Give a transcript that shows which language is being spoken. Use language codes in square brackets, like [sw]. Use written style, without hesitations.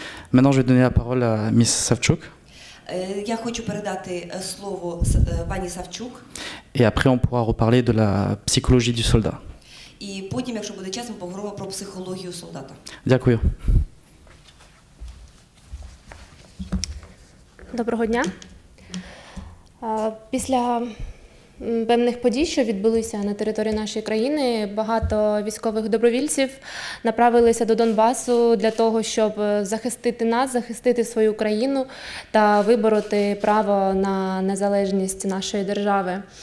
[fr] Maintenant, je vais donner la parole à Miss Savchuk. [uk] Я хочу передати слово пані Савчук. [fr] Et après, on pourra reparler de la psychologie du soldat. [uk] І потім, якщо буде час, ми поговоримо про психологію солдата. Дякую. Доброго дня. Після певних подій, що відбулися на території нашої країни, багато військових добровільців направилися до Донбасу для того, щоб захистити нас, захистити свою країну та вибороти право на незалежність нашої держави.